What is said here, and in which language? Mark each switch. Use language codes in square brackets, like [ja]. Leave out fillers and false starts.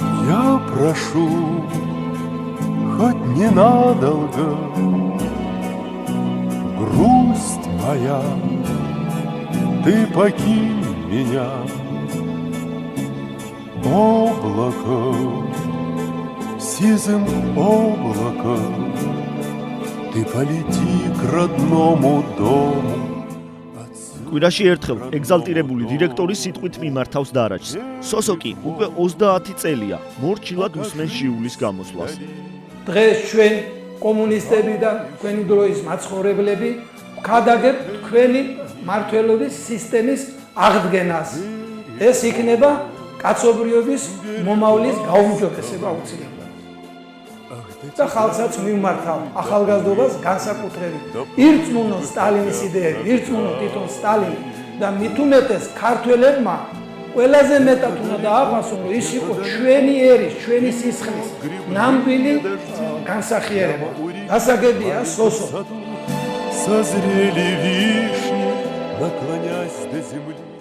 [ru] Я прошу, хоть ненадолго, грусть моя, ты покинь меня, облако, сизым облаком, ты полети к родному дому. [ka] კვირაში ერთხელ ეგზალტირებული დირექტორი სიტყვით მიმართავს დარაჯს. სოსო კი უკვე 30 წელია მორჩილად უსმენს ჟიულის გამოსვლას. დღეს ჩვენ კომუნისტები და თქვენი დროის მაცხოვრებლები ვქადაგებთ თქვენი მართლობის სისტემის აღდგენას. ეს იქნება კაცობრიობის მომავლის გაუმჯობესება უცილებლად. და ხალხსაც მივმართავ ახალგაზრდობას განსაკუთრებით. ირწმუნო სტალინის იდეები, ირწმუნო თვითონ სტალინი და მით უმეტეს ქართველებმა ყველაზე მეტად უნდა დააფასონ, რომ ის იყო ჩვენი ერის, ჩვენი სისხლის ნამდვილი განსახიერება. გასაგებია სოსო. [ru] Созрели вишни, наклонясь до земли.